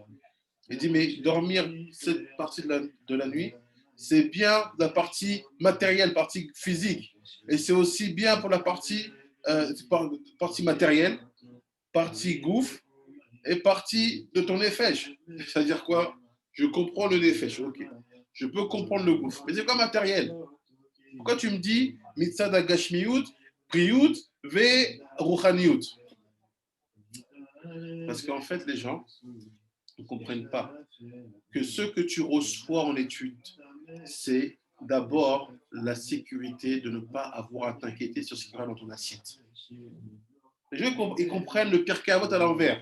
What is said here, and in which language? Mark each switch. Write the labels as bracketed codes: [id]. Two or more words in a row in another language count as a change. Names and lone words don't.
[fr] Il dit, mais dormir cette partie de la nuit, c'est bien la partie matérielle, partie physique. Et c'est aussi bien pour la partie matérielle, partie gouffre et partie de ton nefesh. C'est-à-dire quoi? Je comprends le nefesh, ok. Je peux comprendre le gouffre. Mais c'est quoi matériel? Pourquoi tu me dis [he] מצד גשמיות, בריאות, ורוחניות? [fr] Parce qu'en fait, les gens ne comprennent pas que ce que tu reçois en étude, c'est d'abord la sécurité de ne pas avoir à t'inquiéter sur ce qui va dans ton assiette. Les gens, ils comprennent le Pirkei Avot à l'envers.